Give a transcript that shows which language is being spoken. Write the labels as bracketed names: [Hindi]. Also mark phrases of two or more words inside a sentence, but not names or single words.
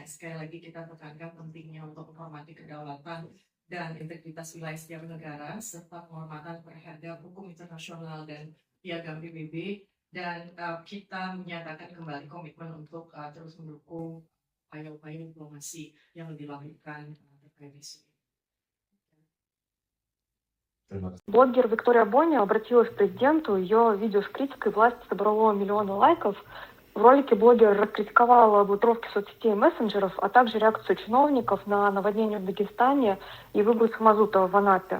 [Indonesian] Sekali lagi kita tekankan pentingnya untuk menghormati kedaulatan dan integritas wilayah setiap negara serta penghormatan terhadap hukum internasional dan piagam PBB, dan kita menyatakan kembali komitmen untuk terus mendukung upaya-upaya diplomasi yang dilakukan terkait isu ini. [Russian] Блогер Виктория Бони обратилась к президенту. Ее видео с критикой власти собрало миллионы лайков. В ролике блогер раскритиковала блокировки соцсетей и мессенджеров, а также реакцию чиновников на наводнение в Дагестане и выброс мазута в Анапе.